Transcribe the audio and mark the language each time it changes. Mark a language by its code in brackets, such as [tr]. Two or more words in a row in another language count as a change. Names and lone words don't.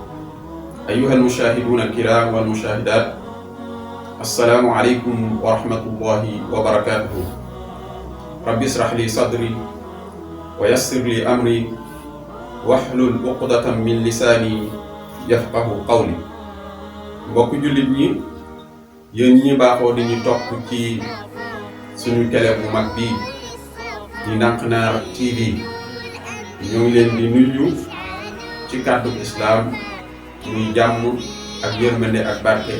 [ar] أيها المشاهدون الكرام والمشاهدات، السلام عليكم ورحمة الله وبركاته. رب اشرح لي صدري ويسر لي أمري واحلل عقدة من لساني يفقه قولي. [wo] mbokk jullit ñi, yéen ñi baaxoo di ñu topp ci suñu télé bu mag bii di Ndanknar TV, ñoo ngi leen di nuyu ci kàddu islam muy jàmm ak yërmande ak barke.